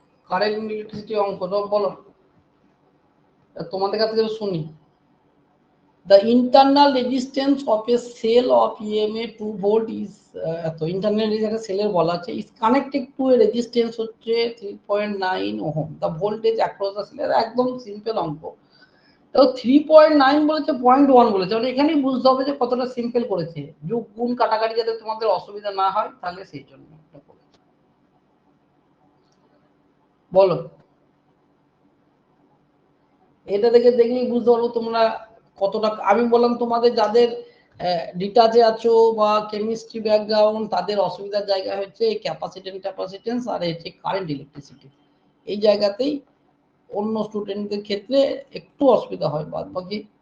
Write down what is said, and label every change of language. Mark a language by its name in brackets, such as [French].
[Bangla] Current electricity অঙ্ক তো বলো, তোমাদের কাছ থেকে শুনি। [English] The internal resistance of a cell of EMA 2 volt is [Bangla] তো ইন্টারনাল যেটা সেলের বলা আছে [English] is connected to a resistance [Bangla] হচ্ছে [English] 3.9 ohm, the voltage across the cell, [Bangla] একদম সিম্পল অঙ্ক। তো 3.9 বলেছে, 0.1 বলেছে, মানে এখানেই বুঝতে হবে যে কতটা সিম্পল করেছে, যোগ গুণ কাটাকাটি যাতে তোমাদের অসুবিধা না হয়, তাহলে সেই জন্য বলো। এটা দেখে দেখলেই বুঝতে পারবো তোমরা কতটা। আমি বললাম তোমাদের যাদের ডিটাচে আছো বা কেমিস্ট্রি ব্যাকগ্রাউন্ড, তাদের অসুবিধার জায়গা হচ্ছে এই ক্যাপাসিটেন্স আর হচ্ছে কারেন্ট ইলেকট্রিসিটি, এই জায়গাতেই অন্য স্টুডেন্টদের ক্ষেত্রে একটু অসুবিধা হয়, বাদ বাকি